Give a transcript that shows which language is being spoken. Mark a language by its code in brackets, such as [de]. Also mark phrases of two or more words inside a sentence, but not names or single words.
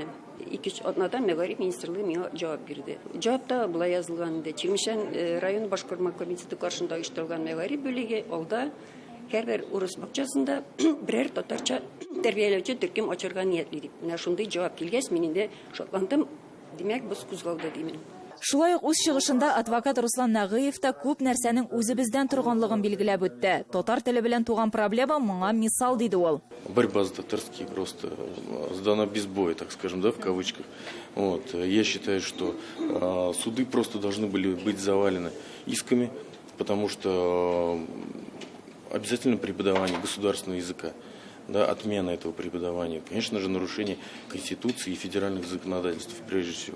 [tt] 2-3 атнадан мәгариф министрлыгы миңа җавап бирде. Җавапта булай язылган иде: Ширмешән район башкарма комитеты каршында оештырылган мәгариф бүлеге алда һәрбер урыс бакчасында берәр татарча тәрбияләүче төркем ачарга ниятли дип. Менә шундый җавап килгәч, мин инде шатландым. Димәк, без кузгалды димен. Шулай ук үз чыгышында адвокат Руслан Нагыев та күп нәрсәнең үзебездән торганлыгын билгеләп үтте. Татар теле белән туган проблема моңа мисал диде ул. [ru] Борьба с татарским просто сдана без боя, так скажем, да, в кавычках. Вот. Я считаю, что суды просто должны были быть завалены исками, потому что обязательно преподавание государственного языка, да, отмена этого преподавания, конечно же, нарушение Конституции и федеральных законодательств, прежде всего.